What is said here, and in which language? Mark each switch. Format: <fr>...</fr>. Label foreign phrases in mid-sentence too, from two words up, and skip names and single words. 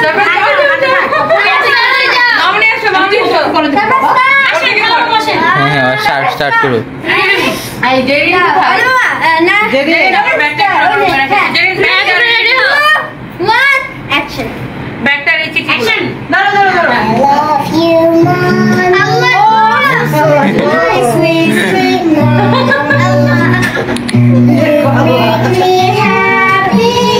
<bn>মামনি আসো করে দিও হ্যাঁ স্টার্ট করো। আই জেরি না জেরি ব্যাকটা রেডি হও</bn> <en>one action</en> <bn>ব্যাকটা রেডি অ্যাকশন ধরো</bn> <en>I love you mom my sweet mom make me happy</en>